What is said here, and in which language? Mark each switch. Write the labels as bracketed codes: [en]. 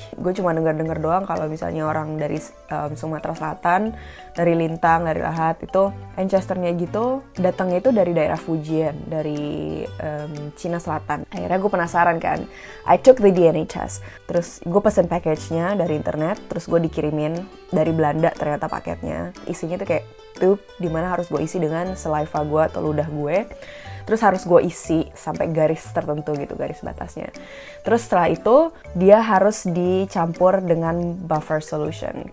[id] Gue cuma denger-denger doang kalau misalnya orang dari Sumatera Selatan, dari Lintang, dari Lahat, itu ancestornya gitu, datangnya itu dari daerah Fujian, dari Cina Selatan. Akhirnya gue penasaran kan, [en] I took the DNA test. [id] Terus gue pesen package-nya dari internet, terus gue dikirimin dari Belanda ternyata paketnya. Isinya tuh kayak tube, dimana harus gue isi dengan saliva gue atau ludah gue. Terus harus gue isi sampai garis tertentu gitu, garis batasnya. Terus setelah itu, dia harus dicampur dengan buffer solution.